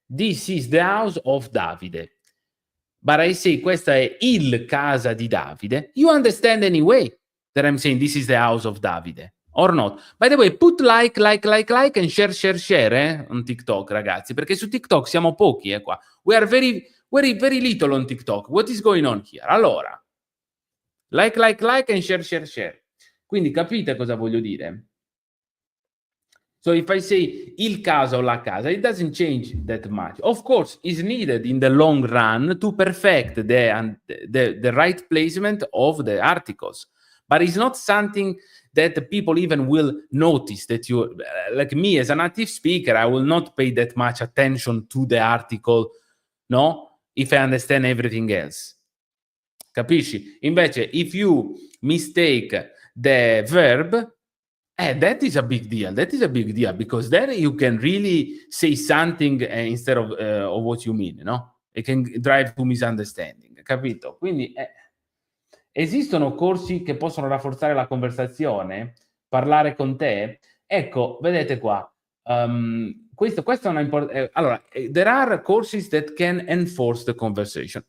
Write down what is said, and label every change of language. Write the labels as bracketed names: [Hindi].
[English] This is the house of Davide. But I say [Italian] questa è il casa di Davide. [English] You understand anyway that I'm saying this is the house of Davide. Or not. By the way, put like and share on TikTok, [Italian] ragazzi, perché su TikTok siamo pochi qua. [English] We are very, very, very little on TikTok. What is going on here? Allora, like and share. [Italian] Quindi capite cosa voglio dire? [English] So if I say [Italian] il casa o la casa, [English] it doesn't change that much. Of course, it's needed in the long run to perfect the right placement of the articles. But it's not something that people even will notice that you, like me as a native speaker, I will not pay that much attention to the article, no? If I understand everything else. [Italian] Capisci? [English] Invece, if you mistake the verb, that is a big deal. That is a big deal because then you can really say something instead of what you mean, no? It can drive to misunderstanding, capito? [Italian] Quindi esistono corsi che possono rafforzare la conversazione, parlare con te? Ecco, vedete qua, questo è una allora, [English] there are courses that can enforce the conversation.